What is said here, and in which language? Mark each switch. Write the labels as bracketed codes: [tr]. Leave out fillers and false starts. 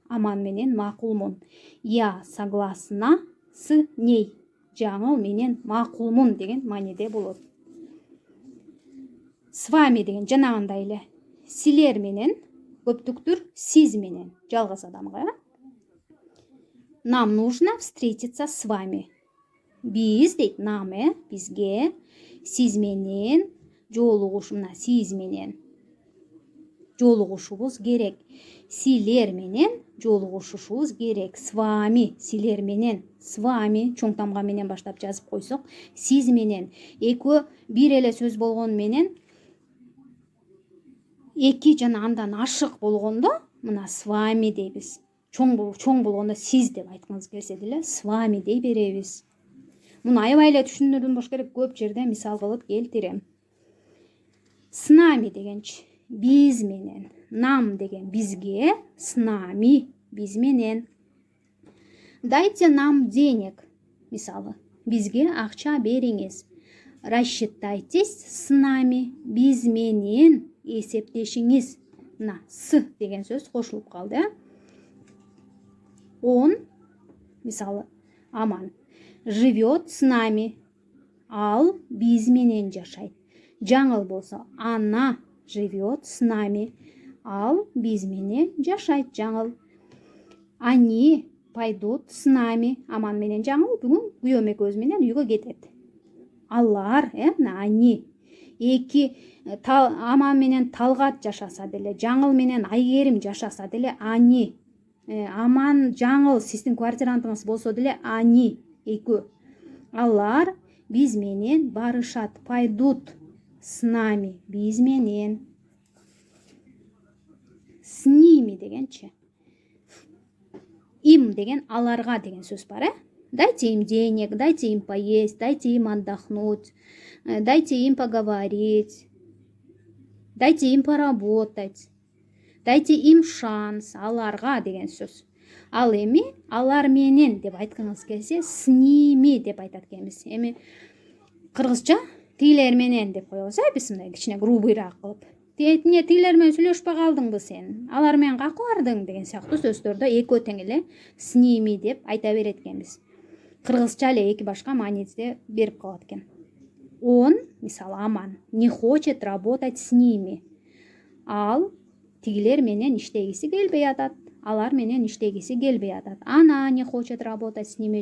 [ky] Аман менен макулмун. [ru] Я согласна с ней. [ky] Жаңыл менен макулмун деген мааниде болот. С вами деген жанагындай эле. Силер менен, көптүктүр сиз менен, жалгыз адамга. [ru] Нам нужно встретиться с вами. [ky] Биз дейт, нам, бизге, сиз менен жолугушумна, сиз менен жолугушубуз керек. Силер менен жолугушушубуз керек. С вами, силер менен, с вами чоң тамга менен баштап жазып койсок, сиз менен. Экөө бир эле сөз болгон менен эки жана андан ашык болгондо мына с вами дейбиз. Чоң болгондо сиз деп айткыңыз келсе деле с вами дей беребиз. Муну аябай эле түшүндүрдүм болуш керек, көп жерде мисал кылып келтирем. С нами дегенчи биз менен, нам деген бизге, с нами биз менен. [ru] Дайте нам денег. [ky] Мисалы, бизге акча бериңиз. [ru] Рассчитайтесь с нами, [ky] биз менен эсептешиңиз. Мына с деген сөз кошулуп калды. [ru] Он, мисалы, Аман, живет с нами. [ky] Ал биз менен жашайт. Жаңыл болсо, [ru] она живет с нами. [ky] Ал биз менен жашайт, жаңыл. [ru] Они пойдут с нами. [ky] Аман менен жаңыл бүгүн күйөөм экөөбүз менен үйгө кетет. Алар, мына они эки Аман менен Талгат жашаса деле, жаңыл менен Айгерим жашаса деле, они Аман, жаңыл сиздин квартирантыңыз болсо деле, они экөө. Алар биз менен барышат. [ru] Пойдут с нами, [ky] биз менен. С ними дегенчи. [ru] Им [ky] деген аларга деген сөз бар, [ru] Дайте им денег, дайте им поесть, дайте им отдохнуть, дайте им поговорить, дайте им поработать, дайте им шанс. [ky] Аларга деген сөз. Ал эми алар менен деп айткыңыз келсе, с ними деп айтат экенбиз. Эми кыргызча тигилер менен деп коебуз, биз мындай кичине грубыйраак кылып. Эмне тигилер менен сүйлөшпөй калдыңбы сен? Алар менен каку бардың деген сыяктуу сөздөрдө экөө тең эле с ними деп айта берет экенбиз. Кыргызча эле эки башка маанисинде берип калат экен. [ru] Он, мисалы Аман, не хочет работать с ними. [ky] Ал тигилер менен иштегиси келбей атат. Алар менен иштегиси келбей атат. [ru] Она не хочет работать с ними.